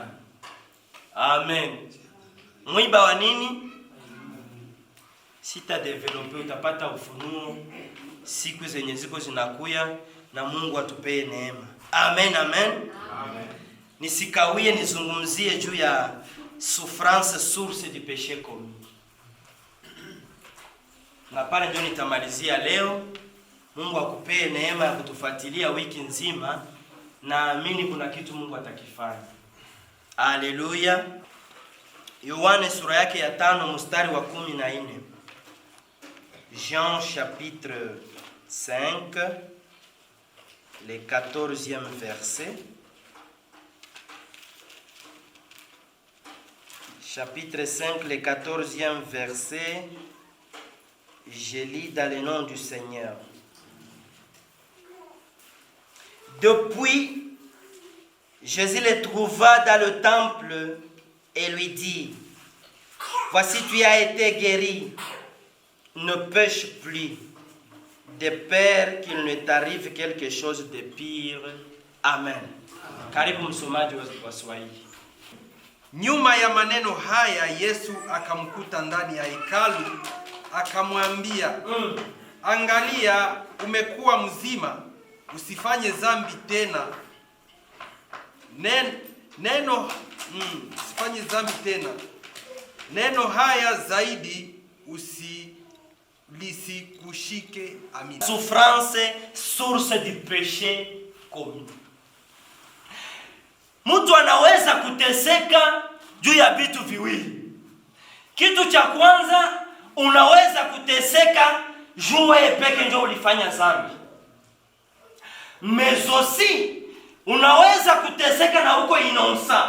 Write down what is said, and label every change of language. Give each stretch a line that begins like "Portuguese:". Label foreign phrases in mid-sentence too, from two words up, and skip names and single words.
Swahili: Amen. Mwiba wa nini? Sita develope, utapata ufunuo siku zenye ziko zinakuya, na Mungu atupee neema. Amen, amen. Amen. Nisikawie nizungumzie juu ya
French: souffrance source du péché commis.
Swahili: Na pale ndio nitamalizia leo. Mungu akupee neema ya kutufuatilia wiki nzima, na amini kuna kitu Mungu atakifanya. Haleluya. Yohane sura yake ya 5 mstari wa 14.
French: Jean chapitre 5 le 14e verset. Chapitre 5 le 14e verset. Je lis dans le nom du Seigneur. Depuis, Jésus le trouva dans le temple et lui dit: voici, tu as été guéri, ne pêche plus, de peur qu'il ne t'arrive quelque chose de pire. Amen.
Swahili: Karibu msomaji wa Swahili. Nyuma ya maneno haya Yesu akamkuta ndani ya hekalu, akamwambia, angalia, umekuwa mzima, usifanye dhambi tena. Usifanye dhambi tena. Neno haya zaidi lisikushike. Amina.
French: Souffrance, source du péché commis.
Swahili: Mtu anaweza kuteseka juu ya vitu viwili. Kitu cha kwanza, unaweza kuteseka juu wewe peke ndio ulifanya dhambi. Mezosi unaweza kuteseka na uko innocent.